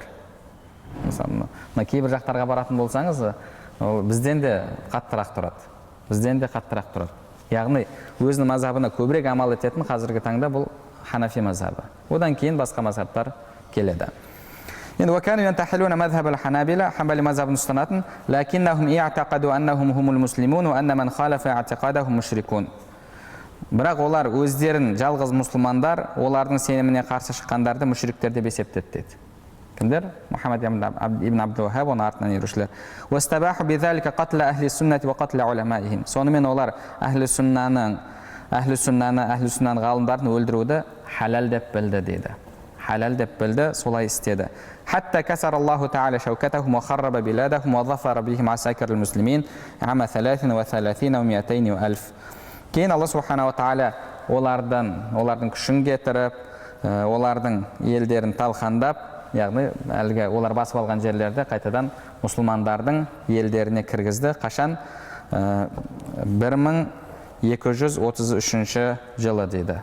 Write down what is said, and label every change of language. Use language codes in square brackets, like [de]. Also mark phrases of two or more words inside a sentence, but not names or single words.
[kk] Мысалы, кейбір жақтарға баратын болсаңыз, бізден де қаттырақ тұрады. Яғни өзінің мазхабына көбірек амал ететін қазіргі таңда бұл Ханафи мазхабы. Одан кейін басқа мазхабтар келеді. Енді [ar] وَكَانُوا يَنْتَحِلُونَ مَذْهَبَ الْحَنَابِلَةِ [kk] Хамбали мазхабын ұстанатын, [ar] لَكِنَّهُمْ اعْتَقَدُوا أَنَّهُمْ هُمُ الْمُسْلِمُونَ وَأَنَّ مَنْ خَالَفَ اعْتِقَادَهُمْ مُشْرِكُونَ. [kk] Бірақ олар өздерін жалғыз мұсылмандар, олардың сеніміне қарсы шыққандарды мүшриктер деп есептеді дейді. Кімдер? Мұхаммад ибн Абдул-Вахаб, оның артынан ерушілер. [ar] وَاسْتَبَاحُوا بِذَلِكَ قَتْلَ أَهْلِ السُنَّةِ وَقَتْلَ عُلَمَائِهِمْ. [kk] Сонымен олар әхлі сүннаның ғалымдарын өлтіруді халал деп білді дейді. Халал деп білді, солай істеді. [ar] حتى كسر الله تعالى شوكتهم وخرب بلادهم وظفر بهم عساكر المسلمين عام 33 و200 وألف. [kk] Кейін Алла субханала тағала олардың күшін кетіріп, олардың елдерін талқандап, яғни әлгі олар басып алған жерлерді қайтадан мұсылмандардың елдеріне кіргізді. Қашан? 1233 жылы дейді.